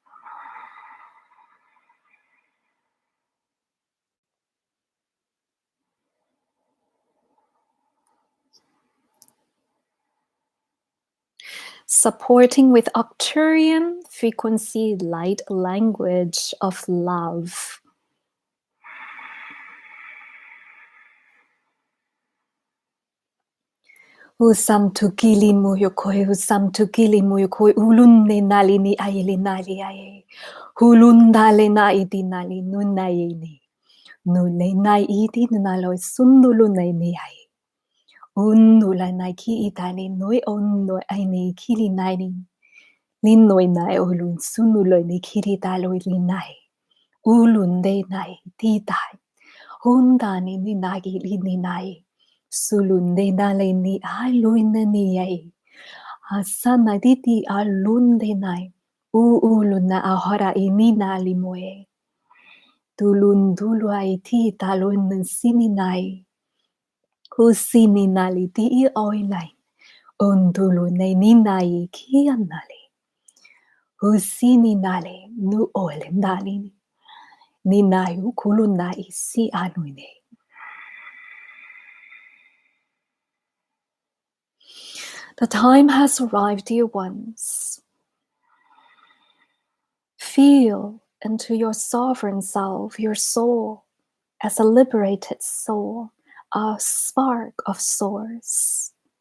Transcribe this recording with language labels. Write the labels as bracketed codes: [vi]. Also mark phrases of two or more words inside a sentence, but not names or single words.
[en] Supporting with Arcturian frequency light language of love. Usam tukili muyokoi, usam tukili muyokoi, ulunne nali ni aili nali aye. Hulundale na idi nali nunayini. Nule na idi nalo sundulu na ni aye. Unula na ki itali noi onno aini kili nani. Linnoi nai ulun sunulo ni kiri talo linai. Ulunde nai titai. Hundani ni nagi lini nai. Sulunde nale ni aluina ni ai. Asana diti alunde nai. Uluna ahora ini nali moe. Tulun dulu ai ti talun sini nai. Kusini nali ti I oilai. Undulu ne ni nai kia nali. Husini nale nu ole nali ni nayu kulu nai si anuine. The time has arrived, dear ones. Feel into your sovereign self, your soul, as a liberated soul, a spark of source.